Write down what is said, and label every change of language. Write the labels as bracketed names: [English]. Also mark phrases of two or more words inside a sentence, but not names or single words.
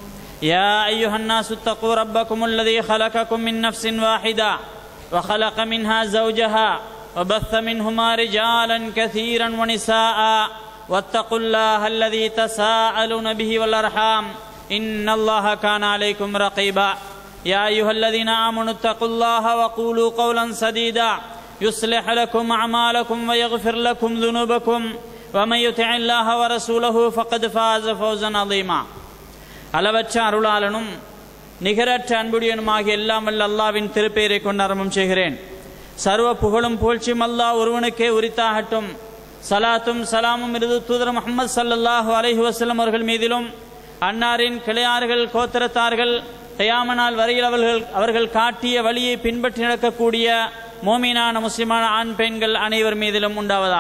[Arabic] يا أيها الناس اتقوا ربكم الذي خلقكم من نفس واحدة وخلق منها زوجها وبث منهما رجالا كثيرا ونساء واتقوا الله الذي تساءلون به والأرحام إن الله كان عليكم رقيبا. يا أيها الذين آمنوا اتقوا الله وقولوا قولا سديدا يصلح لكم أعمالكم ويغفر لكم ذنوبكم ومن يطع الله ورسوله فقد فاز فوزا عظيما. [Tamil] அளவற்ற அருளாளனும் நிகரற்ற அன்புடையனுமாகிய எல்லாம் வல்ல அல்லாஹ்வின் திருப்பெயரை கொண்டு ஆரம்பம் செய்கிறேன். சர்வ புகழும் புகழ்ச்சியும் அல்லாஹ் ஒருவனுக்கே உரித்தாகட்டும். சலாத்தும் சலாமும் இறுதி தூதர் முஹம்மது [Arabic] صلى الله عليه وسلم [Tamil] அவர்கள் மீதிலும் அன்னாரின் கிளையார்கள் கோத்திரத்தார்கள் கியாமத் வரையில் அவர்கள் காட்டிய வழியை பின்பற்றி நடக்கக்கூடிய மோமினான முஸ்லிமான ஆண் பெண்கள் அனைவர் மீதிலும் உண்டாவதாக.